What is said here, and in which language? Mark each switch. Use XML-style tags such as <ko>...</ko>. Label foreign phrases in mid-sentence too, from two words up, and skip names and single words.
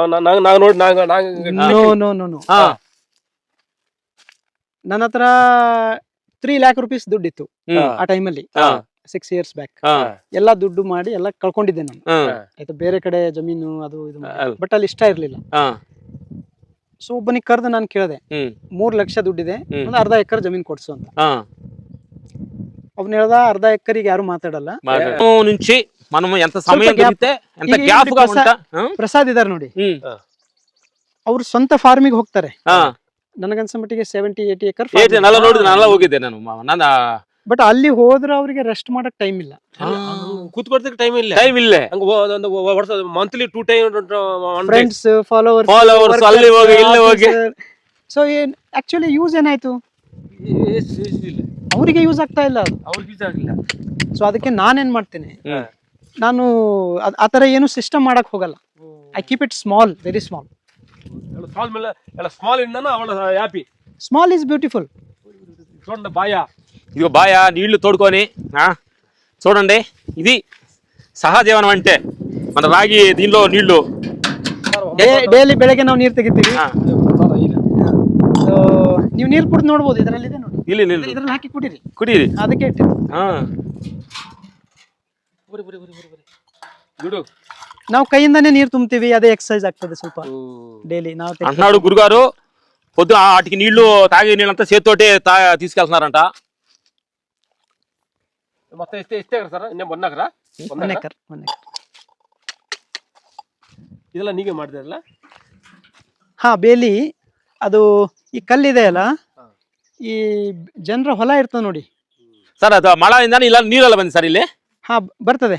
<kn>ನನ್ನ ಹತ್ರ 3</kn> <en>lakh rupees</en> <kn>ದುಡ್ಡಿತ್ತು ಆ ಟೈಮಲ್ಲಿ, 6 years ಬ್ಯಾಕ್. ಎಲ್ಲ ದುಡ್ಡು ಮಾಡಿ ಎಲ್ಲ ಕಳ್ಕೊಂಡಿದ್ದೆ ನಾನು. ಆಯ್ತು, ಬೇರೆ ಕಡೆ ಜಮೀನು ಅದು ಇದು, ಬಟ್ ಅಲ್ಲಿ ಇಷ್ಟ ಇರ್ಲಿಲ್ಲ. ಸೊ ಒಬ್ಬನಿಗೆ ಕರೆದು ನಾನು ಕೇಳಿದೆ, 3 ಲಕ್ಷ ದುಡ್ಡಿದೆ, ಒಂದು ಅರ್ಧ ಎಕರೆ ಜಮೀನ್ ಕೊಡ್ಸು ಅಂತ. ಅವ್ನು ಹೇಳ್ದ, ಅರ್ಧ ಎಕರೆಗೆ ಯಾರು ಮಾತಾಡಲ್ಲ,</kn> <te>నుంచి మనము ఎంత సమయం దొరికితే ఎంత గ్యాప్ గా ఉంటా.</te> <kn>ಪ್ರಸಾದ್ ಇದಾರೆ ನೋಡಿ, ಅವ್ರು ಸ್ವಂತ ಫಾರ್ಮಿಗೆ ಹೋಗ್ತಾರೆ. ನನಗನ್ಸ ಮಟ್ಟಿಗೆ 70-80 ಎಕರ್ ಹೋಗಿದ್ದೆ ನಾನು. ಬಟ್ ಅಲ್ಲಿ ಹೋದ್ರೆ ಅವ್ರಿಗೆ ರೆಸ್ಟ್ ಮಾಡಕ್ ಟೈಮ್ ಇಲ್ಲ, ಕೂತ್ಕೊಳ್ತಕ್ಕೆ ಟೈಮ್ ಇಲ್ಲ. ಮಂತ್ಲಿ 2 ಟೈಮ್</kn> <en>friends followers</en> <kn>ಅಲ್ಲಿ ಹೋಗಿ ಇಲ್ಲಿ ಹೋಗಿ.</kn> <en>so actually use</en> <kn>ಏನಾಯ್ತು, ಅವರಿಗೆ ಯೂಸ್ ಆಗ್ತಾ ಇಲ್ಲ, ಸೊ ಅದಕ್ಕೆ ನಾನೇನ್ ಮಾಡ್ತೇನೆ, ನಾನು ಆತರ ಏನು ಸಿಸ್ಟಮ್ ಮಾಡಕ್ ಹೋಗಲ್ಲ.</kn> <en>I keep it small, very small. Small is beautiful.</en> <te>చూడండి బాయ, ఇదిగో బాయ నీళ్లు తోడుకొని చూడండి, ఇది సహజీవనం అంటే. మన రాగి దీనిలో నీళ్లు</te> <kn>ಡೈಲಿ ಬೆಳಗ್ಗೆ ನಾವು ನೀರು ತೆಗಿತೀವಿ. ನೀವು ನೀರು ಕುಡಿದು ನೋಡ್ಬೋದು, ಇದರಲ್ಲಿ ಇದೆ ನೋಡಿ, ಇಲ್ಲಿ ನೀರು ಇದರಲ್ಲಿ ಹಾಕಿ ಕುಡೀರಿ, ಕುಡೀರಿ, ಅದಕ್ಕೆ ಇಟ್ಟಿದ್ದು. ನಾವು ಕೈಯಿಂದಾನೇ ನೀರು ತುಂಬ್ತೀವಿ, ಅದೇ ಎಕ್ಸರ್ಸೈಸ್ ಆಗ್ತದೆ ಸ್ವಲ್ಪ డైలీ.</kn> <te>అంటున్నాడు గురుగారు, పొద్దున వాటికి నీళ్లు తాగే నీళ్ళంతా చేతితోటి తీసుకెళ్తున్నారంట. మొత్తం ఇస్తే సర్</te> <en>one acre.</en> <kn>ಇದೆಲ್ಲ ನೀವೇ ಮಾಡಿದ್ರಲ್ಲ? ಹಾ, ಬೇಲಿ ಅದು ಈ ಕಲ್ಲಿದೆ ಅಲ್ಲ, ಈ ಜನರ ಹೊಲ ಇರ್ತದೆ ನೋಡಿ ಸರ್, ಅದು ಮಳೆಯಿಂದಾನೆ ಇಲ್ಲ ನೀರೆಲ್ಲ ಬಂದಿದೆ ಸರ್ ಇಲ್ಲಿ. ಹಾ, ಬರ್ತದೆ.</kn>